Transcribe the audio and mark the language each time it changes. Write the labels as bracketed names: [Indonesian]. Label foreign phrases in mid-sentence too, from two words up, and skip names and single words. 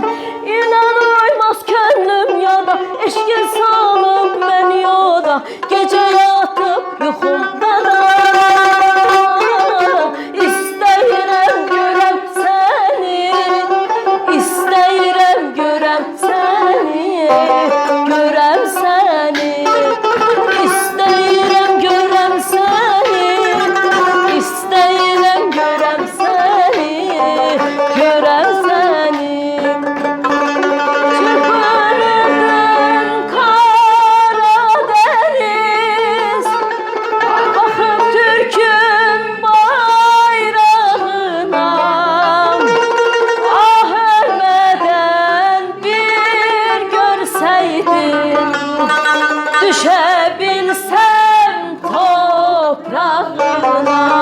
[Azerbaijani] İnan uymaz könlüm yada, eşkin salıb mən yoda, gecə yatıp yuxumda da İstəyirəm görəm səni, İstəyirəm görəm səni, görəm səni. İstəyirəm görəm səni, İstəyirəm görəm səni, görəm səni. [Turkish] Türkmenimden Karadeniz, bakıp Türk'ün bayrağına, ah ölmeden bir görseydin, düşebilsem toprağına.